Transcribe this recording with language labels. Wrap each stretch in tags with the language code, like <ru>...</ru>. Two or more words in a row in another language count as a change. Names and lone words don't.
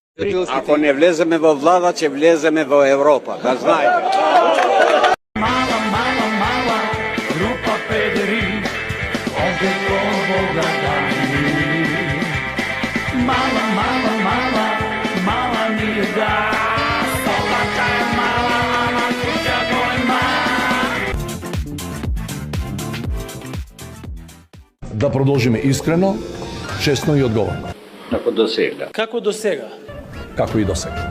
<mk>Ако не влеземе во влада, ќе влеземе во Европа, да знаете.</mk> <sr>Mala, mala, mala, grupa pederi, ovde kovoga dani. Mala, mala, mala, mala nije da, Slovačka je mala, mala kuća golema.</sr> <mk>Да продолжиме искрено, честно и одговорно. Како до сега. Како до сега? Како и до сега.</mk>